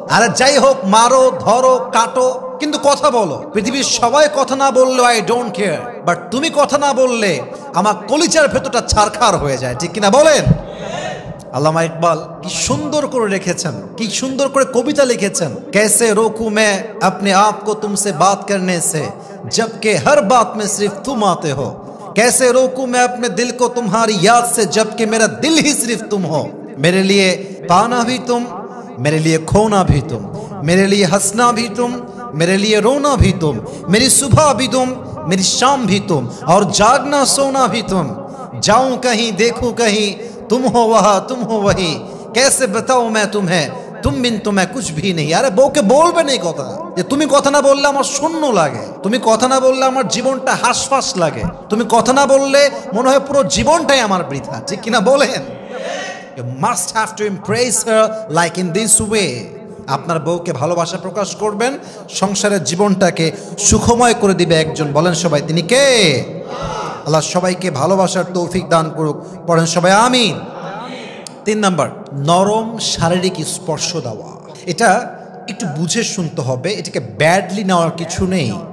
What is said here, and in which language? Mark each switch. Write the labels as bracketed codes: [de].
[bn] আরে যাই হোক, মারো, ধরো, কাটো, কিন্তু কথা বলো। পৃথিবীর সবাই কথা না বললে [en] I don't care, but [bn] তুমি কথা না বললে আমার কলিজার ভেতরটা ছারখার হয়ে যায়। ঠিক কিনা বলেন? আল্লামা ইকবাল কি সুন্দর করে রেখেছেন, কি সুন্দর করে কবিতা লিখেছেন। [hi] कैसे रोकूं मैं अपने आप को तुमसे बात करने से जबकि हर बात में सिर्फ तुम आते हो। कैसे रोकूं मैं अपने दिल को तुम्हारी याद से जबकि मेरा दिल ही सिर्फ तुम हो। मेरे लिए पाना भी तुम, मेरे लिए खोना भी तुम, मेरे लिए हंसना भी तुम, मेरे लिए रोना भी तुम, मेरी सुबह भी तुम, मेरी शाम भी तुम, और जागना सोना भी तुम। जाऊं कहीं देखूं कहीं, तुम हो वहाँ तुम हो वही, कैसे बताऊं मैं तुम्हें তুম বিন তোমায় কুছ ভি নেই। [bn] আরে বউকে বলবেন এই কথা, যে তুমি কথা না বললে আমার শূন্য লাগে, তুমি কথা না বললে আমার জীবনটা হাসফাস লাগে, তুমি কথা না বললে মনে হয় পুরো জীবনটাই আমার বৃথা, ঠিক কিনা বলেন? [en] You must have to impress her like in this way. [bn] আপনার বউকে ভালোবাসা প্রকাশ করবেন, সংসারের জীবনটাকে সুখময় করে দিবে একজন। বলেন সবাই, তিনি কে? আল্লাহ সবাইকে ভালোবাসার তৌফিক দান করুক। পড়েন সবাই আমিন। 3 নাম্বার, নরম শারীরিক স্পর্শ দেওয়া। এটা একটু বুঝে শুনতে হবে, এটাকে ব্যাডলি নেওয়ার কিছু নেই।